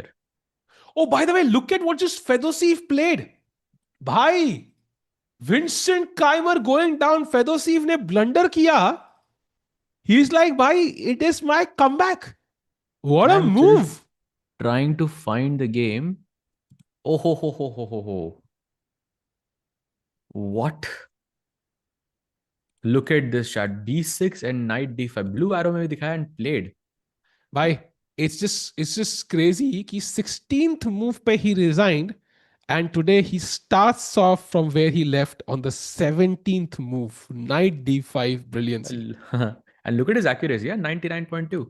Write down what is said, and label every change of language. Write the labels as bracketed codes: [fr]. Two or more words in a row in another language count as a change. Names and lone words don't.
[en] Oh, by the way, look at what just Fedoseev played. Bhai, Vincent Keymer going down. [hi] Fedoseev ने blunder किया. [en] He's like, bhai, it is my comeback. What a I'm just move. trying to find the game. Oh ho ho ho ho ho ho. What? Look at this shot. B6 and knight d5. Blue arrow [hi] में भी दिखाया [en] and played. Bhai, it's just crazy. Ki 16th move pe he resigned, and today he starts off from where he left on the 17th move. Knight d5 brilliancy. And look at his accuracy, yeah, 99.2.